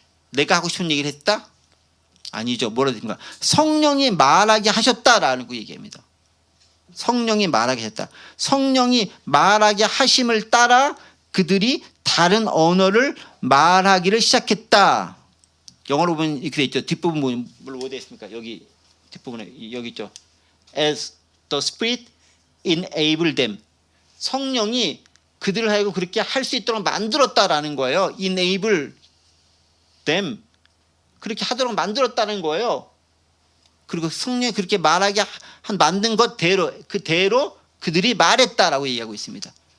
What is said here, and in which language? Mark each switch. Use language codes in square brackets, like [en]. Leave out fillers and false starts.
[ko] 내가 하고 싶은 얘기를 했다? 아니죠. 뭐라 됩니까? 성령이 말하게 하셨다라는 거 얘기합니다. 성령이 말하게 하셨다. 성령이 말하게 하심을 따라 그들이 다른 언어를 말하기를 시작했다. 영어로 보면 이렇게 돼 있죠. 뒷부분 보면 뭐 되어 있습니까? 여기 뒷부분에 여기 있죠. [en] As the Spirit enabled them. [ko] 성령이 그들을 하여금 그렇게 할 수 있도록 만들었다라는 거예요. [en] enable them. [ko] 그렇게 하도록 만들었다는 거예요. 그리고 성령이 그렇게 말하게 만든 것대로 그대로 그들이 말했다라고 얘기하고 있습니다.